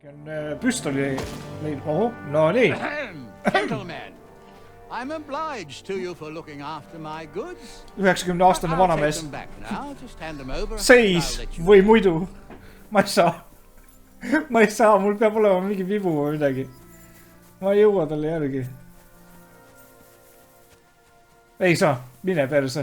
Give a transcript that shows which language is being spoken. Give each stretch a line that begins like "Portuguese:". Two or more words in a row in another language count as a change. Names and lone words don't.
Estonian: Püstoli leidnud. Oho, no nii.
English: Gentlemen, I'm obliged to you for looking after my goods.
Estonian: 90-aastane vanamees. Seis Seis või muidu. Ma ei saa, mul peab olema mingi vibu või midagi. Ma ei jõua talle järgi. Ei saa, mine perse.